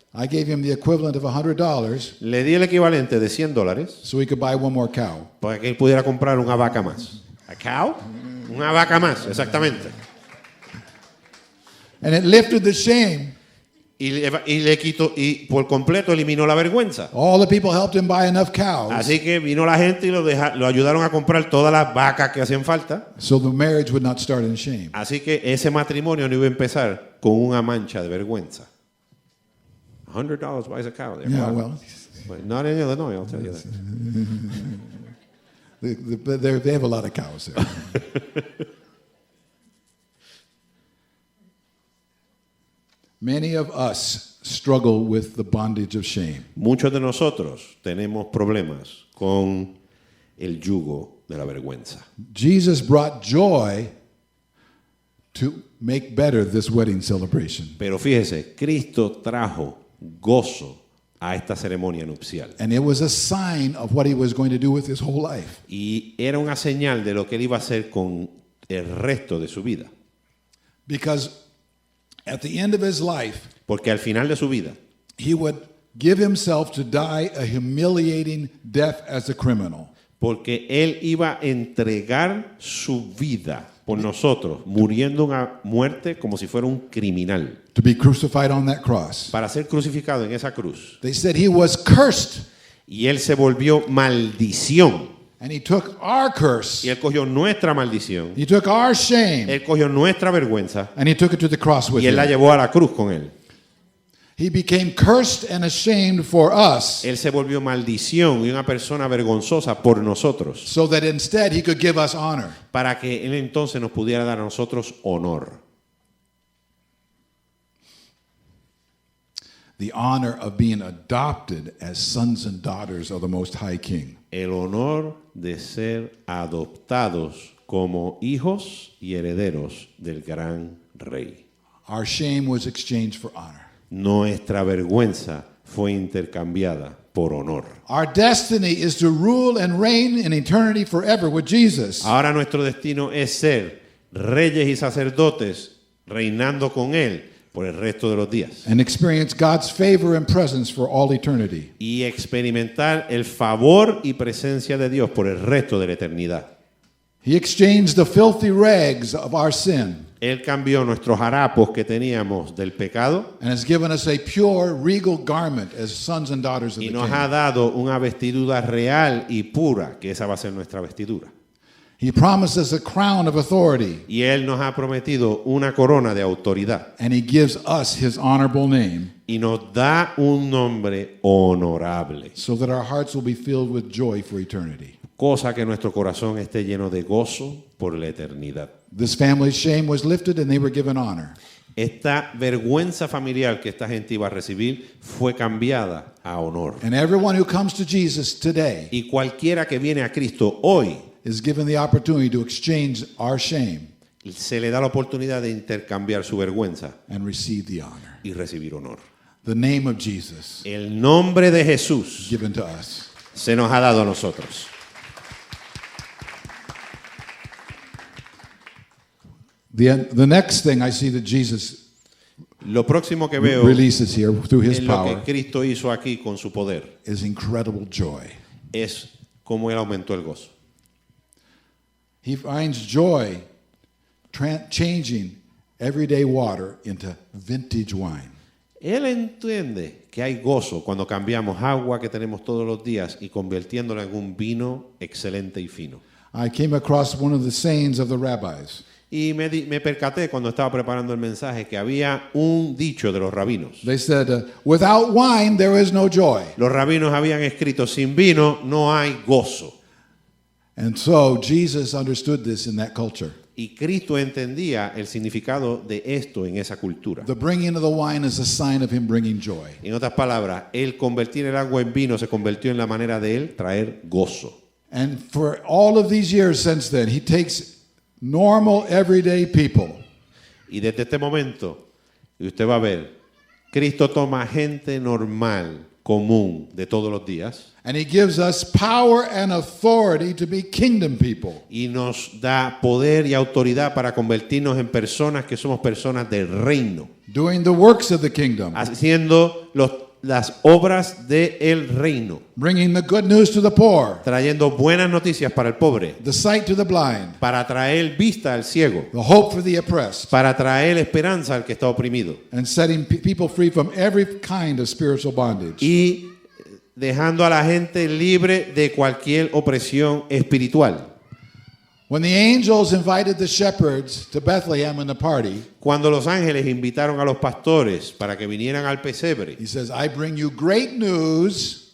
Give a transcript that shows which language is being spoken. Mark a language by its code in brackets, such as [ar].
[en] I gave him the equivalent of $100 [es] Le di el equivalente de $100 [en] so he could buy one more cow. [es] para que él pudiera comprar una vaca más. [en] ¿A cow? [es] Una vaca más, exactamente. [en] And it lifted the shame. [es] Y le quitó, y por completo eliminó la vergüenza. [en] All the people helped him buy enough cows [es] Así que vino la gente y lo ayudaron a comprar todas las vacas que hacían falta. [en] so the marriage would not start in shame. [es] Así que ese matrimonio no iba a empezar con una mancha de vergüenza. [en] $100 buys a cow there. Yeah, Wow. well, But not in Illinois, I'll tell you that. they have a lot of cows there. Many of us struggle with the bondage of shame. [es] Muchos de nosotros tenemos problemas con el yugo de la vergüenza. [en] Jesus brought joy to make better this wedding celebration. [es] Pero fíjese, Cristo trajo gozo a esta ceremonia nupcial. [en] And it was a sign of what he was going to do with his whole life. [es] Y era una señal de lo que él iba a hacer con el resto de su vida. [en] Because at the end of his life, [es] Porque al final de su vida, [en] he would give himself to die a humiliating death as a criminal. [es] porque él iba a entregar su vida por nosotros, muriendo una muerte como si fuera un criminal, [en] To be crucified on that cross. [es] para ser crucificado en esa cruz. [en] They said he was cursed, [es] Y él se volvió maldición. [en] and he took our curse, [es] Y él cogió nuestra maldición, [en] he took our shame, [es] él cogió nuestra vergüenza [en] and he took it to the cross with [es] y él la [en] him. [es] llevó a la cruz con él. [en] He became cursed and ashamed for us, [es] Él se volvió maldición y una persona vergonzosa por nosotros, [en] so that instead he could give us honor. [es] para que él entonces nos pudiera dar a nosotros honor. [en] The honor of being adopted as sons and daughters of the Most High King. [es] El honor de ser adoptados como hijos y herederos del gran rey. [en] Our shame was exchanged for honor. [es] Nuestra vergüenza fue intercambiada por honor. [en] Our destiny is to rule and reign in eternity forever with Jesus. [es] Ahora nuestro destino es ser reyes y sacerdotes reinando con él por el resto de los días [en] And experience God's favor and presence for all eternity. [es] y experimentar el favor y presencia de Dios por el resto de la eternidad. [en] He exchanged the filthy rags of our sin [es] Él cambió nuestros harapos que teníamos del pecado [en] and has given us a pure, regal garment as sons and daughters of [es] y [en] the [es] nos ha [en] King. [es] dado una vestidura real y pura, que esa va a ser nuestra vestidura. [en] He promised us a crown of authority, [es] Y Él nos ha prometido una corona de autoridad [en] and he gives us his honorable name [es] y nos da un nombre honorable, [en] so that our hearts will be filled with joy for eternity. [es] cosa que nuestro corazón esté lleno de gozo por la eternidad. [en] This family's shame was lifted and they were given honor. [es] Esta vergüenza familiar que esta gente iba a recibir fue cambiada a honor. [en] And everyone who comes to Jesus today [es] Y cualquiera que viene a Cristo hoy [en] is given the opportunity to exchange our shame [es] se le da la oportunidad de intercambiar su vergüenza [en] and receive the honor. [es] y recibir honor. [en] The name of Jesus [es] El nombre de Jesús [en] given to us. [es] se nos ha dado a nosotros. [en] The next thing I see that Jesus [es] Lo próximo que veo [en] releases here through his [es] en lo que [en] power [es] Cristo hizo aquí con su poder [en] is incredible joy. [es] es cómo Él aumentó el gozo. [en] He finds joy changing everyday water into vintage wine. [es] Él entiende que hay gozo cuando cambiamos agua que tenemos todos los días y convirtiéndola en un vino excelente y fino. [en] I came across one of the sayings of the rabbis. [es] Y me percaté cuando estaba preparando el mensaje que había un dicho de los rabinos. [en] They said, without wine, there is no joy. [es] Los rabinos habían escrito, sin vino no hay gozo. [en] And so Jesus understood this in that culture. [es] Y Cristo entendía el significado de esto en esa cultura. [en] The bringing of the wine is a sign of him bringing joy. [es] En otras palabras, el convertir el agua en vino se convirtió en la manera de él traer gozo. [en] And for all of these years since then, he takes normal, everyday people [es] Y desde este momento, y usted va a ver, Cristo toma gente normal, común, de todos los días, [en] and he gives us power and authority to be kingdom people. [es] y nos da poder y autoridad para convertirnos en personas que somos personas del reino, [en] Doing the works of the kingdom, [es] haciendo las obras del reino, [en] bringing the good news to the poor, [es] trayendo buenas noticias para el pobre, [en] the sight to the blind, [es] para traer vista al ciego, [en] the hope for the oppressed, [es] para traer esperanza al que está oprimido, [en] and setting people free from every kind of spiritual bondage. [es] y dejando a la gente libre de cualquier opresión espiritual. [en] When the angels invited the shepherds to Bethlehem in the party, [es] Cuando los ángeles invitaron a los pastores para que vinieran al pesebre, [en] he says, I bring you great news